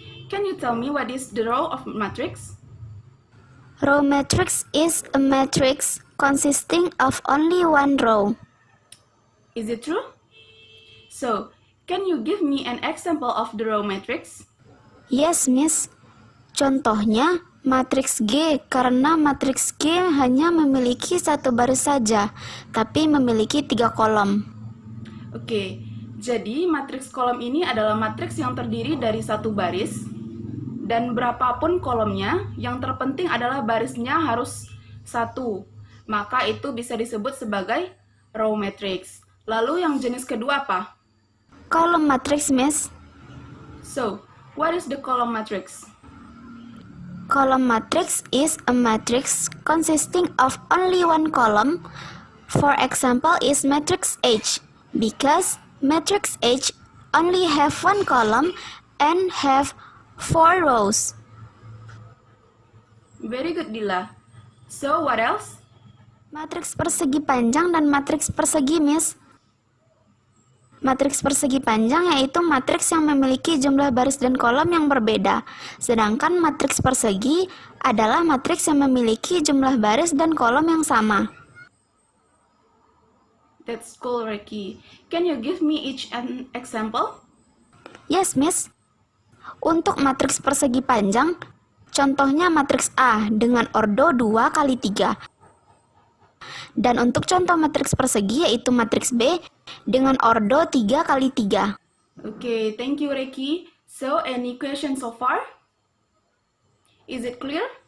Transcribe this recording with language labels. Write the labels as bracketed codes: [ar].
[en] can you tell me what is the row of matrix? Row matrix is a matrix consisting of only one row. Is it true? So, can you give me an example of the row matrix? Yes, Miss. [id] Contohnya matriks G, karena matriks G hanya memiliki satu baris saja, tapi memiliki 3 kolom. Oke, jadi matriks kolom ini adalah matriks yang terdiri dari satu baris, dan berapapun kolomnya, yang terpenting adalah barisnya harus 1. Maka itu bisa disebut sebagai row matrix. Lalu yang jenis kedua apa? Kolom matriks, Miss. [en] So, what is the column matrix? Column matrix is a matrix consisting of only one column. For example is matrix H, because matrix H only have one column and have 4 rows. Very good, Dila. So, what else? [id] Matriks persegi panjang dan matriks persegi, Miss. Matriks persegi panjang yaitu matriks yang memiliki jumlah baris dan kolom yang berbeda. Sedangkan matriks persegi adalah matriks yang memiliki jumlah baris dan kolom yang sama. [en] That's cool, Ricky. Can you give me each an example? Yes, Miss. [id] Untuk matriks persegi panjang, contohnya matriks A dengan ordo 2 kali 3. Dan untuk contoh matriks persegi yaitu matriks B dengan ordo 3 kali 3. [en] Okay, thank you, Ricky. So, any question so far? Is it clear?